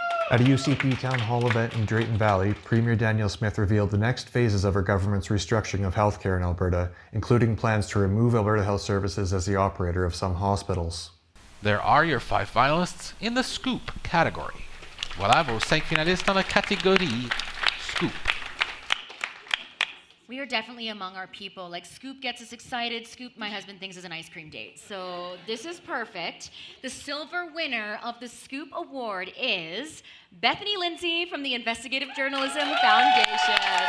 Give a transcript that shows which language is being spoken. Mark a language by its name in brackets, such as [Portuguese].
[English] At a UCP town hall event in Drayton Valley, Premier Danielle Smith revealed the next phases of her government's restructuring of healthcare in Alberta, including plans to remove Alberta Health Services as the operator of some hospitals. There are your 5 finalists in the Scoop category. [French] Voilà vos 5 finalistes dans la catégorie Scoop. [English] We are definitely among our people. Like, Scoop gets us excited. Scoop, my husband thinks, is an ice cream date. So this is perfect. The silver winner of the Scoop Award is Bethany Lindsay from the Investigative Journalism Foundation.